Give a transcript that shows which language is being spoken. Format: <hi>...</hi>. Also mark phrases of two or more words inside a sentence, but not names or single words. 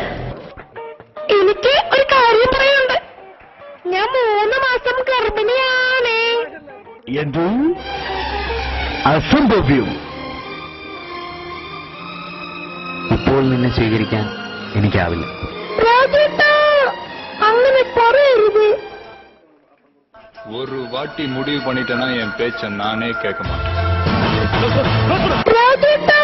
<ml>എനിക്ക് ഒരു കാര്യം പറയാനുണ്ട്. ഞാൻ 3 മാസം ഗർഭിണിയാണ്. എന്ത് അസംഭവ്യം. ഇപ്പോൾ നിന്നെ സ്വീകരിക്കാൻ എനിക്കാവില്ല. രാജേട്ടാ, അങ്ങനെ പറയരുത്.</ml> <ta>ஒரு வாட்டி முடிவு பண்ணிட்டேன்னா என் பேச்ச நானே கேட்க மாட்டேன்.</ta> <ml>രാജേട്ടാ,</ml>